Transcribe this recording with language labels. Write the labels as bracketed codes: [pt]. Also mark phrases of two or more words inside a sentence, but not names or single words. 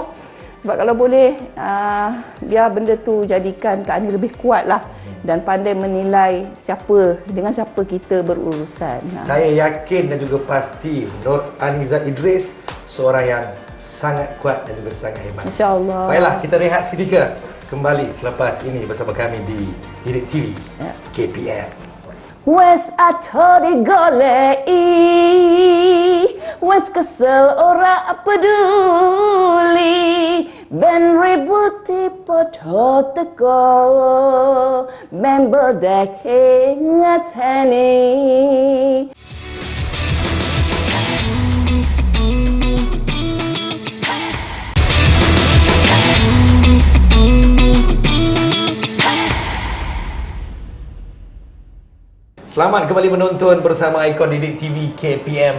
[ms] Sebab kalau boleh, biar benda tu jadikan Kak Ani lebih kuat lah dan pandai menilai dengan siapa kita berurusan. Saya yakin dan juga pasti Nur Aniza Idris seorang yang sangat kuat dan juga sangat hebat. InsyaAllah. Baiklah, kita rehat seketika. Kembali selepas ini bersama kami di Didik TV KPM. [jv] Wes ato digolei, wes kesel ora peduli, ben ributi podo teko, ben bodeke ngateni. [ms] Selamat kembali menonton bersama Ikon Didik TV KPM.